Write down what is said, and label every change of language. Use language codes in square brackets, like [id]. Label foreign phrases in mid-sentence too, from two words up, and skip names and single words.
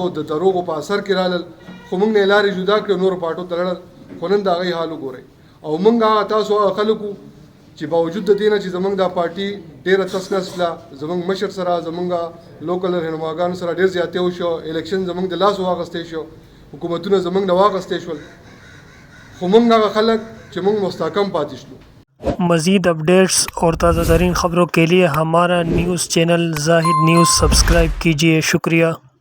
[ps] د دروغو په اثر کې رالل خو موږ نه لارې جدا کړې نورو پارټو ته لړل خو نن د هغې حال وګورئ او موږ هغه تاسو هغه خلکو چې باوجود د دې نه چې زموږ دا پارټي ډېره تس نسله زموږ مشر سره زموږ لوکل رهنماګانو سره ډېر زیاتی وشو الیکشن زموږ د لاس واخیستی شو حکومتونه زموږ نه واخیستی شول خو موږ هغه خلک چې موږ مستحکم پاتې شلو [ur] مزید اپڈیٹس اور تازہ ترین خبروں کے لیے ہمارا [en] news channel [ur] زاہد نیوز سبسکرائب کیجیے. शुक्रिया।